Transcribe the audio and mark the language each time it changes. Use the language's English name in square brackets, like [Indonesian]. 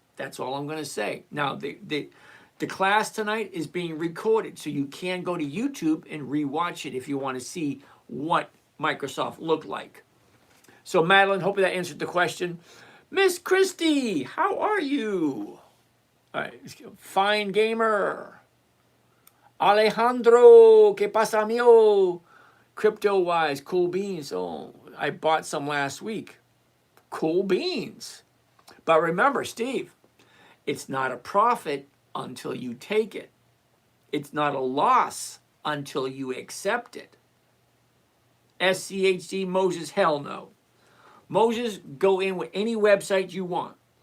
[English] That's all I'm going to say. Now, the class tonight is being recorded, so you can go to YouTube and rewatch it if you want to see what Microsoft looked like. So, Madeline, hopefully that answered the question. Miss Christie, how are you? All right, let's go. Fine gamer. [Spanish] Alejandro, ¿qué pasa, amigo? [English] Crypto-wise, cool beans. Oh, I bought some last week. Cool beans. But remember, Steve, it's not a profit until you take it. It's not a loss until you accept it. SCHD, Moses, hell no. Moses, go in with any website you want.